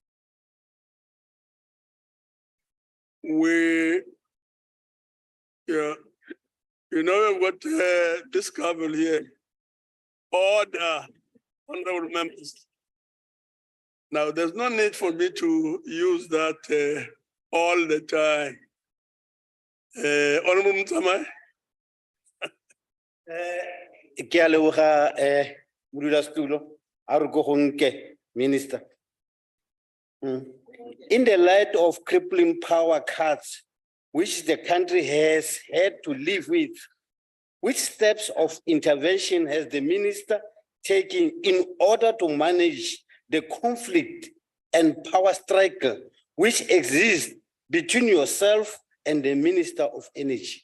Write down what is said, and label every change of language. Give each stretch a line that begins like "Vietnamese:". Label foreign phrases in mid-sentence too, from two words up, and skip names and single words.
English: We, yeah, you know what this cover here, order, honorable members. Now, there's no need for me to use that all the time. Honorable Mutsamai.
Tswana: Ke a leboga modulasetulo a re ko go nke,
English: Minister. In the light of crippling power cuts, which the country has had to live with, which steps of intervention has the minister taken in order to manage the conflict and power struggle which exists between yourself and the Minister of Energy?